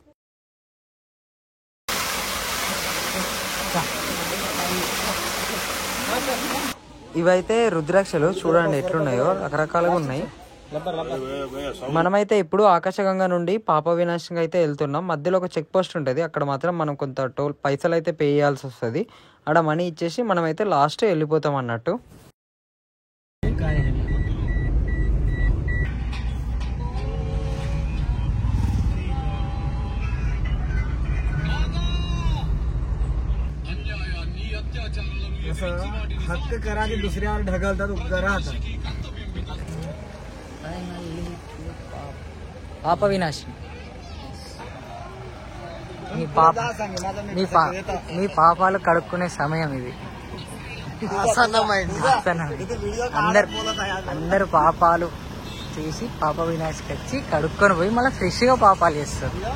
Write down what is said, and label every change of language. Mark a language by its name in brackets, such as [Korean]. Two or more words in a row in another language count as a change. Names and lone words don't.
[Telugu] ఇవైతే రుద్రాక్షలు చూడండి ఎట్లున్నాయో, రకరకాలుగా ఉన్నాయి. మనమైతే ఇప్పుడు ఆకాశగంగ నుండి పాప వినాశంగా అయితే వెళ్తున్నాం. మధ్యలో ఒక చెక్ పోస్ట్ ఉంటుంది. అక్కడ మాత్రం మనం కొంత పైసలు అయితే పే చేయాల్సి వస్తుంది. అక్కడ మనీ ఇచ్చేసి మనమైతే లాస్ట్ వెళ్ళిపోతాం అన్నట్టు. [Marathi] हक्क करा की दुसऱ्यावर ढकलतात उपकार राहतात. [Telugu] పాప వినాశి మీ పాపాలు కడుక్కునే సమయం ఇది. అందరు పాపాలు చేసి పాప వినాశికి వచ్చి కడుక్కొని పోయి మళ్ళీ ఫ్రెష్గా పాపాలు చేస్తారు.